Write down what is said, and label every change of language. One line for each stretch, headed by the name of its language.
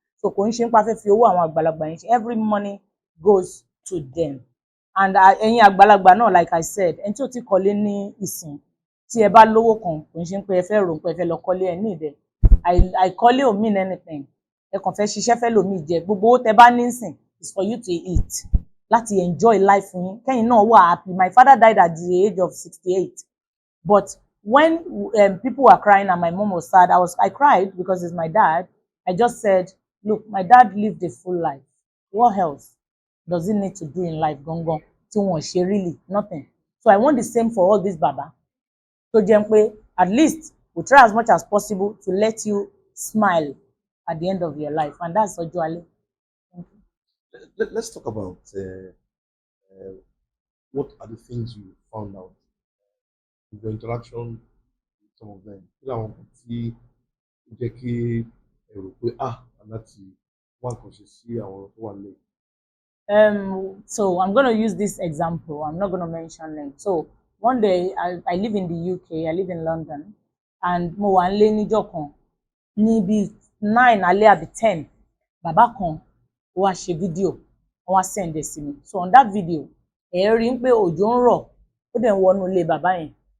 Yoruba: So kò ní ṣe pé a fẹ́ fi owó àwọn àgbàlagbà yẹn ṣe.
English: Every money goes to them.
Yoruba: And ẹ̀yin àgbàlagbà náà, like I said, ẹni tí ò ti kọ́lé ní ìsìn, tí ẹ bá lówó kan, kò ní ṣe pé ẹ fẹ́ rò pé ẹ fẹ́ lọ kọ́lé ẹ ní ìdẹ. Àìkọ́lé ò mean anything. Ẹ kàn fẹ́ ṣiṣẹ́ fẹ́ lòmíì jẹ. Gbogbo owó tẹ bá ní ìsìn is for you to eat, láti enjoy life yín. Kẹ́yìn náà wà happy.
English: My father died at the age of 68. But when people were crying and my mom was sad, I cried because it's my dad. I just said, look, my dad lived a full life. What else does he need to do in life? Gongo, tí wọ́n ṣe really nothing. So I want the same for all this baba. So jẹ́ pé at least we try as much as possible to let you smile at the end of your life, and that's OJO Ale. Let's talk about what are the things you found out in your interaction with some of them.
Yoruba: Kí làwọn kan tí ó jẹ́ kí ẹ rò pé láti wá nǹkan ṣe sí àwọn tó wà nílẹ̀.
English: So I'm going to use this example. I'm not going to mention it. So one day I live in the UK. I live in London, and mo wà nílé níjọ́ kan ní bí 9 alẹ́ àbí 10.
Yoruba: Bàbá kan wá ṣe fídíò, wọ́n wá send ẹ̀ sí mi. So on that video, ẹ rí pé òjò ń rọ̀, ó dẹ̀ ń wọnú ilé bàbá yẹn.